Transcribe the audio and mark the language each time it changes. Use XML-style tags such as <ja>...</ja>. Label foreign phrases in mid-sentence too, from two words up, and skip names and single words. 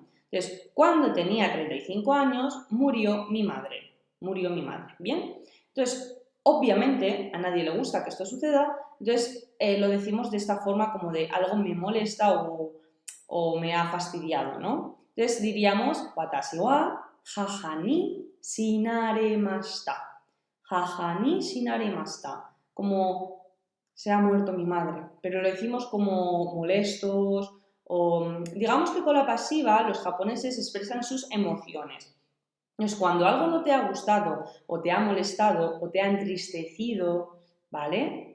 <es>Entonces, cuando tenía 35 años, murió mi madre. Murió mi madre, ¿bien? Entonces, obviamente, a nadie le gusta que esto suceda, entonces lo decimos de esta forma como de algo me molesta o me ha fastidiado, ¿no? Entonces diríamos,</es> <ja>watashi wa haha ni shinaremashita. Haha ni shinaremashita.</ja> <es>Como se ha muerto mi madre, pero lo decimos como molestos o digamos que con la pasiva los japoneses expresan sus emociones. Entonces, cuando algo no te ha gustado o te ha molestado o te ha entristecido, ¿vale?</es>